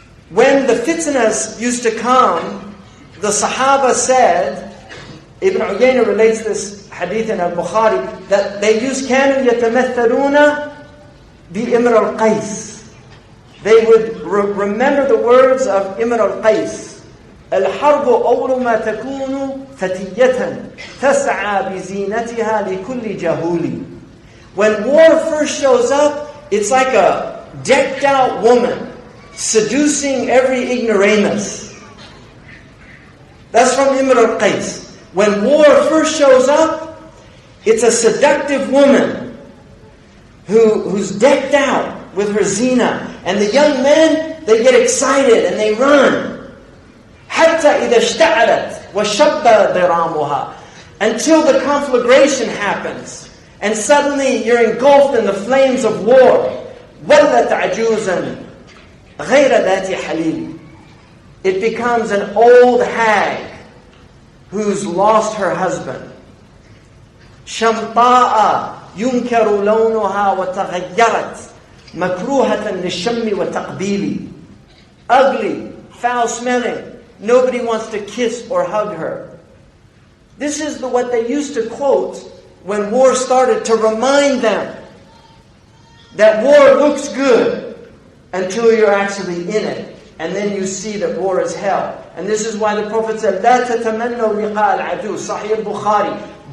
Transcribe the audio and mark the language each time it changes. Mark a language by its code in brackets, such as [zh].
[en] When the fitnas used to come, the Sahaba said, Ibn Uyayna relates this hadith in Al-Bukhari, that they used [ar] كانوا يتمثلون بإمر القيس. [en] They would remember the words of Imr al-Qais. [ar] الحرب أول ما تكون فتية تسعى بزينتها لكل جهول. [en] When war first shows up, it's like a decked out woman seducing every ignoramus. That's from Imr al-Qais. When war first shows up, it's a seductive woman who's decked out with her zina. And the young men, they get excited and they run. [ar] حَتَّى إِذَا اشْتَعَلَتْ وَشَبَّ ضِرَامُهَا. [en] Until the conflagration happens. And suddenly you're engulfed in the flames of war. [ar] وَلَّتْ عَجُوزًا غَيْرَ ذَاتِ حَلِيلٍ. [en] It becomes an old hag who's lost her husband. [ar] شَمْطَاءَ يُنْكَرُ لَوْنُهَا وَتَغَيَّرَتْ مَكْرُوهَةً لِلشَّمِّ وَتَقْبِيلِ. [en] Ugly, foul-smelling, Nobody wants to kiss or hug her. This is what they used to quote when war started to remind them that war looks good until you're actually in it. And then you see that war is hell. And this is why the Prophet said, [ar] لا تتمنوا لقاء العدو, [en] Sahih al-Bukhari.